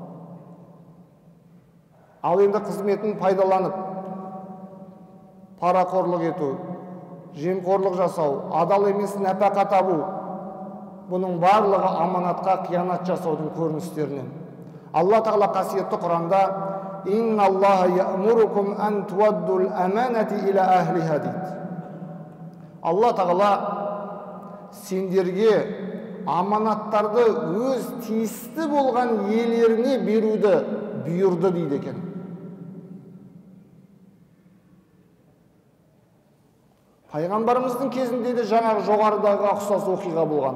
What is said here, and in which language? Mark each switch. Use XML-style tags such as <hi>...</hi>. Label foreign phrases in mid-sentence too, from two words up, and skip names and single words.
<kk>Ал енді қызметін пайдаланып, парақорлық ету, жемқорлық жасау, адал емес нәпақа табу, бұның барлығы аманатқа қиянат жасаудың көріністерінен. Алла Тағала қасиетті Құранда</kk> <ar>«إن الله يأمركم أن تؤدوا الأمانات إلى أهلها»</ar> <kk>дейді. Алла Тағала сендерге аманаттарды өз тиісті болған иелеріне беруді бұйырды дейді екен. Пайғамбарымыздың кезінде де жаңағы жоғарыдағы ұқсас оқиға болған.</kk>